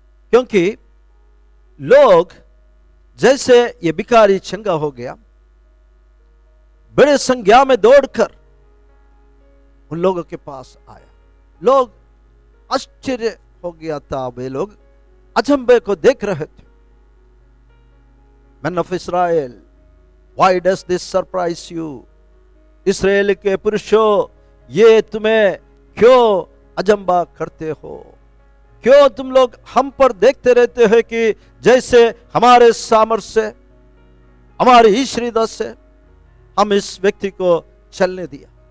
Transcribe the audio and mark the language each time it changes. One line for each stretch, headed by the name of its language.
Hindi: क्योंकि लोग, जैसे ये भिखारी चंगा हो गया, बड़े संख्या में दौड़कर उन लोगों के पास आया। लोग आश्चर्य हो गया था, वे लोग अचंभे को देख रहे थे।
English: Men of Israel, why does this surprise you?
Hindi: इस्राएल के पुरुषों, ये तुम्हें क्यों अजंबा करते हो? क्यों तुम लोग हम पर देखते रहते हैं कि जैसे हमारे सामर्थ्य से, हमारी ईश्वरीयता से हम इस व्यक्ति को चलने दिया।